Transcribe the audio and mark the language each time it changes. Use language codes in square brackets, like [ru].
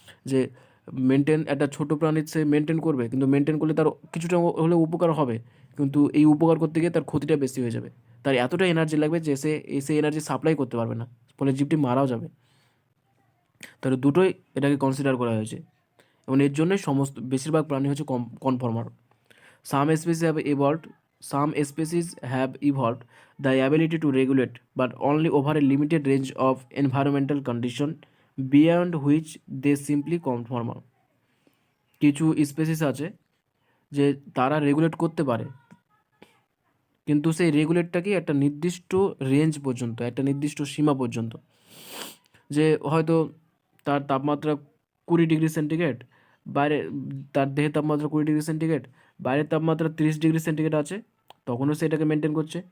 [bn] যে একটা ছোটো প্রাণীর সে মেনটেন করবে, কিন্তু মেনটেন করলে তার কিছুটা হলেও উপকার হবে, কিন্তু এই উপকার করতে গিয়ে তার ক্ষতিটা বেশি হয়ে যাবে। তার এতটা এনার্জি লাগবে যে সে এনার্জি সাপ্লাই করতে পারবে না, ফলে জীবটি মারাও যাবে। তাহলে দুটোই এটাকে কনসিডার করা হয়েছে, এবং এর জন্যই বেশিরভাগ প্রাণী হচ্ছে কনফর্মার। [en] Some species have evolved. Some species have evolved the ability to regulate, but only over a limited range of environmental condition beyond which they simply conform. [bn] কিছু স্পেসিস আছে যে তারা রেগুলেট করতে পারে, কিন্তু সেই রেগুলেটটা কি একটা নির্দিষ্ট রেঞ্জ পর্যন্ত, একটা নির্দিষ্ট সীমা পর্যন্ত। যে হয়তো তার তাপমাত্রা 20 ডিগ্রি সেন্টিগ্রেড, বাইরে তার দেহের তাপমাত্রা 20 ডিগ্রি সেন্টিগ্রেড, বাইরের তাপমাত্রা 30 ডিগ্রি সেন্টিগ্রেড আছে, তখনও সে এটাকে মেনটেন করছে।